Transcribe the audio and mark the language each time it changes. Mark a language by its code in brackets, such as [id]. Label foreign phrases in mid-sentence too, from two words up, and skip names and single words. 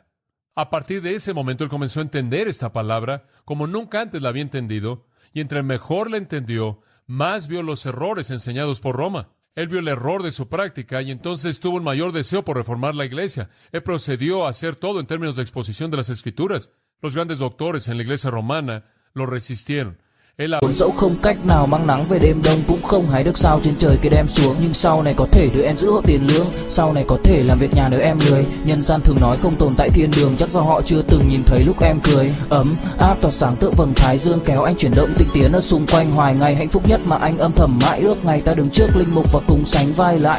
[es] A partir de ese momento él comenzó a entender esta palabra como nunca antes la había entendido, y entre mejor la entendió, más vio los errores enseñados por Roma. Él vio el error de su práctica y entonces tuvo un mayor deseo por reformar la iglesia. Él procedió a hacer todo en términos de exposición de las Escrituras. Los grandes doctores en la iglesia romana lo resistieron. [vi] Dẫu không cách nào mang nắng về đêm đông, cũng không hái được sao trên trời kia đem xuống, nhưng sau này có thể đưa em giữ hộ tiền lương, sau này có thể làm việc nhà nếu em lười. Nhân gian thường nói không tồn tại thiên đường, chắc do họ chưa từng nhìn thấy lúc em cười. Ấm áp tỏa sáng tựa vầng thái dương kéo anh chuyển động tinh tiến ở xung quanh, hoài ngày hạnh phúc nhất mà anh âm thầm mãi ước, ngày ta đứng trước linh mục và cùng sánh vai lại.